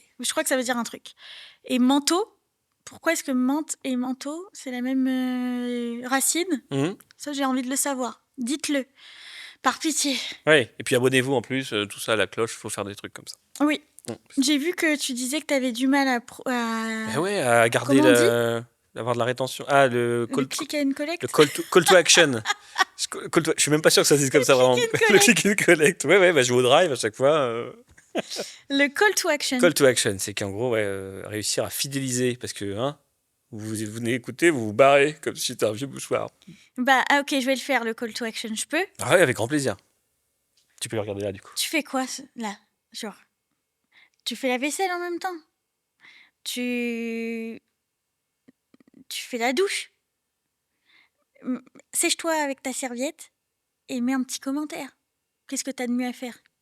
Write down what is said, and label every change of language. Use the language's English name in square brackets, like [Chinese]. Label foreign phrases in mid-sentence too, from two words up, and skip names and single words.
[French] Je crois que ça veut dire un truc. Et manteau, pourquoi est-ce que menthe et manteau, c'est la même racine? Mhm. Ça, j'ai envie de le savoir. Dites-le. Par pitié. Ouais. Et puis abonnez-vous en plus, tout ça, la cloche, faut faire des trucs comme ça. Oui. Mhm. J'ai vu que tu disais que tu avais du mal à... Eh ouais, à garder Comment on d'avoir de la rétention. Ah, le Le [English] click and collect. call to action. [French] Je suis même pas sûr que ça se dise comme ça vraiment. [English] click and [French] Le [English] collect. click and collect. [French] Ouais, bah, je vais au drive à chaque fois. Le [English] call to action. Call to action, [French] c'est qu'en gros, réussir à fidéliser. Parce que, vous venez écouter, vous vous barrez comme si c'était un vieux mouchoir. Ok, je vais le faire, le [English] call to action. [French] Je peux? Ah ouais, avec grand plaisir. Tu peux le regarder là, du coup. Tu fais quoi, là? Genre, tu fais la vaisselle en même temps? Tu fais la douche? Sèche-toi avec ta serviette et mets un petit commentaire. Qu'est-ce que t'as de mieux à faire?